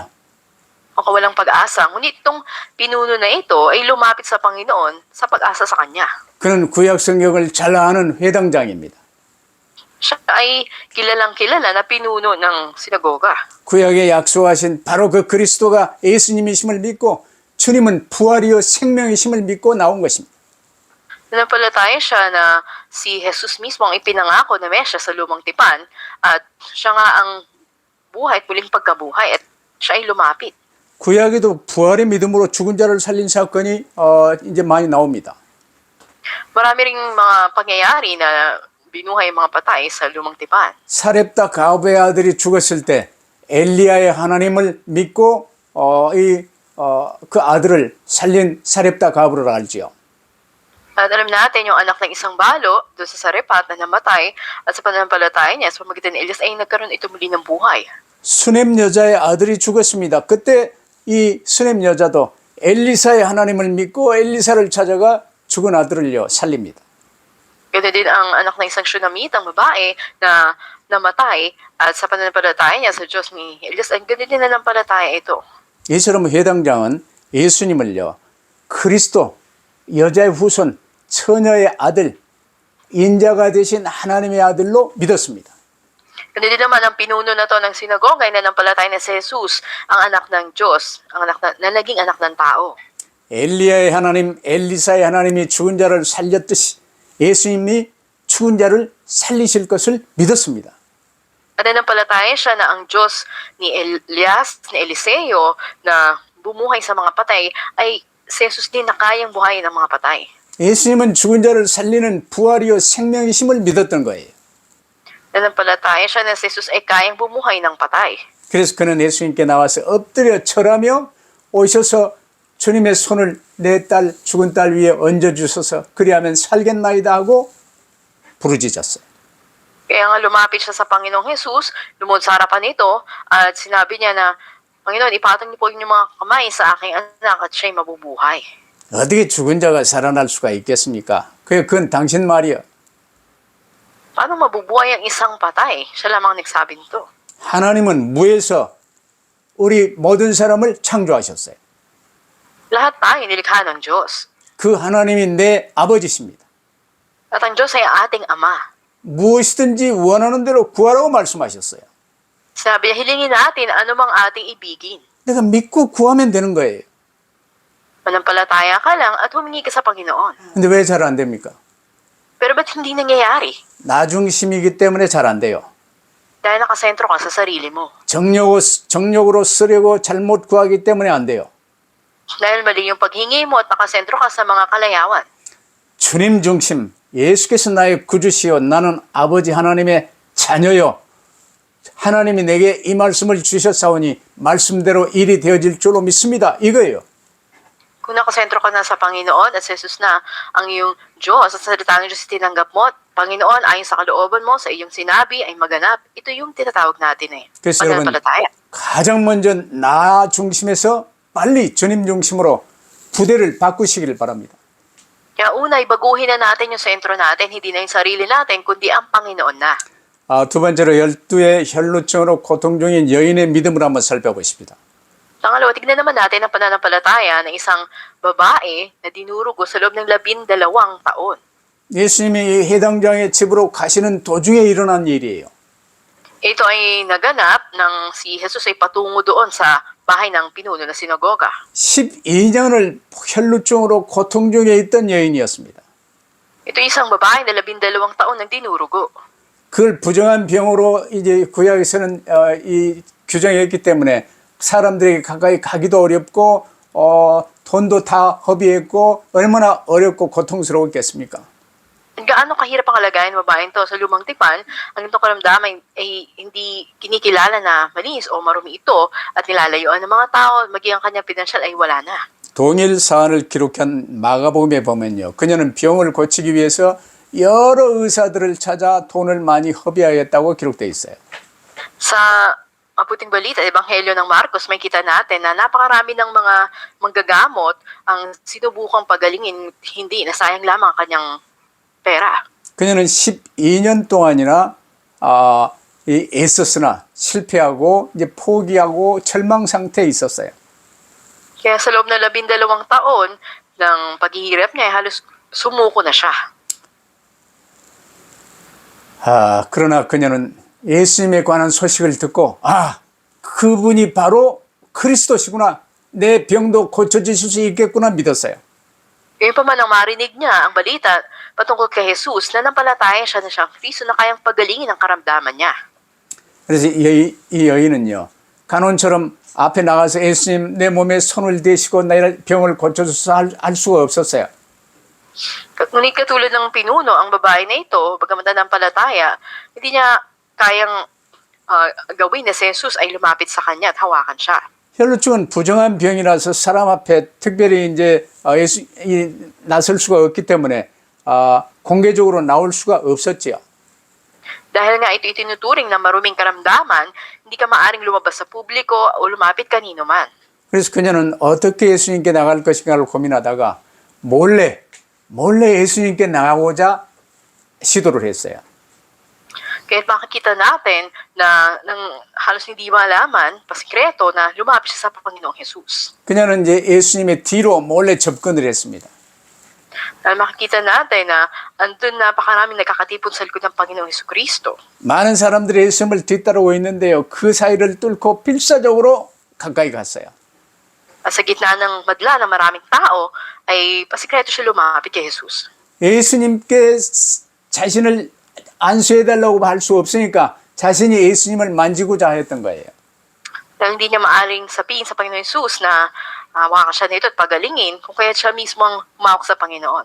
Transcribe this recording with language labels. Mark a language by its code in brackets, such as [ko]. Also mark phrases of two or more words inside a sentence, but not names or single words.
[tl] O kawalang pag-asa. Ngunit itong pinuno na ito ay lumapit sa Panginoon sa pag-asa sa Kanya. [ko] 그는 구약 성경을 잘 아는 회당장입니다. [tl] Siya ay kilalang kilala na pinuno ng sinagoga. [ko] 구약에 약속하신 바로 그 그리스도가 예수님이심을 믿고 주님은 부활이요 생명이심을 믿고 나온 것입니다. [tl] Nanampalataya siya na si Jesus mismo ang ipinangako na Mesya sa lumang tipan at siya nga ang buhay at muling pagkabuhay at siya ay lumapit. [ko] 구약에도 부활의 믿음으로 죽은 자를 살린 사건이 이제 많이 나옵니다. [tl] Marami ring mga pangyayari na binuhay mga patay sa lumang tipan. [ko] 사렙다 가브의 아들이 죽었을 때 엘리야의 하나님을 믿고 그 아들을 살린 사렙다 가브를 알지요. [tl] At alam natin yung anak ng isang balo doon sa Sarepat na namatay at sa pananampalataya niya sa pamamagitan ni Elias ay nagkaroon ito muli ng buhay. [ko] 수넴 여자의 아들이 죽었습니다. 그때 이 수넴 여자도 엘리사의 하나님을 믿고 엘리사를 찾아가 죽은 아들을요 살립니다. [tl] Ganun din ang anak ng isang Shunamitang babae na namatay at sa pananampalataya niya sa Diyos ni Elias ay ganun din nanampalataya ito. [ko] 이처럼 회당장은 예수님을요 그리스도 여자의 후손 처녀의 아들 인자가 되신 하나님의 아들로 믿었습니다. [tl] Ganun din naman ang pinuno na to ng sinagoga ay nanampalataya na si Jesus ang anak ng Diyos, ang anak na naging anak ng tao. [ko] 엘리야의 하나님, 엘리사의 하나님이 죽은 자를 살렸듯이 예수님이 죽은 자를 살리실 것을 믿었습니다. [tl] At nanampalataya siya na ang Diyos ni Elias, ni Eliseo na bumuhay sa mga patay ay si Jesus din na kayang buhayin ang mga patay. [ko] 예수님은 죽은 자를 살리는 부활이요 생명이심을 믿었던 거예요. [tl] Nanampalataya siya na si Jesus ay kayang bumuhay ng patay. [ko] 그래서 그는 예수님께 나와서 엎드려 절하며 오셔서 주님의 손을 내 딸 죽은 딸 위에 얹어주셔서 그리하면 살겠나이다 하고 부르짖었어요. [tl] Kaya nga lumapit siya sa Panginoong Jesus, lumod sa harapan nito, at sinabi niya na, Panginoon, ipatong niyo po yung mga kamay sa aking anak at siya'y mabubuhay. [ko] 어떻게 죽은 자가 살아날 수가 있겠습니까? 그건 당신 말이요. [tl] Paano mabubuhay ang isang patay? Siya lamang nagsabi nito. [ko] 하나님은 무에서 우리 모든 사람을 창조하셨어요. [tl] Lahat tayo nilikha ng Diyos. [ko] 그 하나님이 내 아버지십니다. [tl] At ang Diyos ay ating Ama. [ko] 무엇이든지 원하는 대로 구하라고 말씀하셨어요. [tl] Sabi niya, hilingin natin anumang ating ibigin. [ko] 내가 믿고 구하면 되는 거예요. [tl] Manampalataya ka lang at humingi ka sa Panginoon. [ko] 근데 왜 잘 안 됩니까? [tl] Pero ba't hindi nangyayari? [ko] 나 중심이기 때문에 잘 안 돼요. [tl] Dahil nakasentro ka sa sarili mo. [ko] 정력으로 쓰려고 잘못 구하기 때문에 안 돼요. [tl] Dahil mali yung paghingi mo at nakasentro ka sa mga kalayawan. [ko] 주님 중심, 예수께서 나의 구주시요 나는 아버지 하나님의 자녀요. 하나님이 내게 이 말씀을 주셨사오니 말씀대로 일이 되어질 줄로 믿습니다. 이거예요. [tl] Kung nakasentro ka na sa Panginoon at sa Jesus na ang iyong Diyos at salita ng Diyos tinanggap mo, Panginoon, ayon sa kalooban mo, sa iyong sinabi ay maganap. Ito yung tinatawag natin [ko] 그래서 여러분 [tl] Pananampalataya. [ko] 가장 먼저 나 중심에서 빨리 주님 중심으로 부대를 바꾸시기를 바랍니다. [tl] Kaya una, baguhin na natin yung sentro natin, hindi na yung sarili natin, kundi ang Panginoon na. [ko] 두 번째로 12의 혈루증으로 고통 중인 여인의 믿음을 한번 살펴보십니다. [tl] Pangalawa, tignan naman natin ang pananampalataya ng isang babae na dinurugo sa loob ng 12 taon. [ko] 예수님이 이 해당장의 집으로 가시는 도중에 일어난 일이에요. [tl] Ito ay naganap nang si Jesus ay patungo doon sa bahay ng pinuno na sinagoga. [ko] 12년을 혈루증으로 고통 중에 있던 여인이었습니다. [tl] Ito isang babae na 12 taon nang dinurugo. [ko] 그걸 부정한 병으로 이제 구약에서는 이 규정했기 때문에 사람들에게 가까이 가기도 어렵고 돈도 다 허비했고 얼마나 어렵고 고통스러웠겠습니까? [tl] Gaano kahirap ang kalagayan ng babaeng to sa lumang tipan, ang itong karamdaman ay hindi kinikilala na malinis o marumi ito at nilalayuan ng mga tao, maging ang kanyang pinansyal ay wala na. [ko] 동일 사안을 기록한 마가복음에 보면요. 그녀는 병을 고치기 위해서 여러 의사들을 찾아 돈을 많이 허비하였다고 기록되어 있어요. [tl] Sa mabuting balita, Ebanghelyo ng Marcos, may kita natin na napakarami ng mga manggagamot ang sinubukang pagalingin, hindi nasayang lamang ang kanyang pera. [ko] 그녀는 12년 동안이나 애썼으나 실패하고 이제 포기하고 절망 상태에 있었어요. [tl] Kaya sa loob ng 12 taon ng paghihirap niya, halos sumuko na siya. [ko] 그러나 그녀는 예수님에 관한 소식을 듣고 그분이 바로 그리스도시구나. 내 병도 고쳐주실 수 있겠구나 믿었어요. [tl] Ngayon pa man ang marinig niya ang balita patungkol kay Jesus na nampalataya siya na siyang Kristo na kayang pagalingin ang karamdaman niya. [ko] 그래서 이 여인은요. 간원처럼 앞에 나가서 예수님 내 몸에 손을 대시고 내 병을 고쳐주소서 할 수가 없었어요. [tl] Ngunit katulad ng pinuno, ang babae na ito, bagamat nanampalataya, hindi niya kayang gawin na si Jesus ay lumapit sa kanya at hawakan siya. [ko] 혈루증은 부정한 병이라서 사람 앞에 특별히 이제 나설 수가 없기 때문에 공개적으로 나올 수가 없었지요. [tl] Dahil nga ito itinuturing na maruming karamdaman, hindi ka maaring lumabas sa publiko o lumapit kanino man. [ko] 그래서 그녀는 어떻게 예수님께 나갈 것인가를 고민하다가 몰래 예수님께 나가고자 시도를 했어요. [tl] Kaya makikita natin na nang halos hindi malaman, pasikreto na lumapit siya sa Panginoong Jesus. [ko] 그녀는 이제 예수님의 뒤로 몰래 접근을 했습니다. [tl] Dahil makikita natin na andun napakaraming nagkakatipon sa likod ng Panginoong Jesucristo. [ko] 많은 사람들이 예수님을 뒤따르고 있는데요. 그 사이를 뚫고 필사적으로 가까이 갔어요. [tl] At sa gitna ng madla ng maraming tao, ay pasikreto siya lumapit kay Jesus. [ko] 예수님께 자신을 안수해달라고 할 수 없으니까 자신이 예수님을 만지고자 했던 거예요. [tl] Dahil hindi niya maaring sabihin sa Panginoong Jesus na hawakan siya nito at pagalingin, kung kaya siya mismo ang umawak sa Panginoon.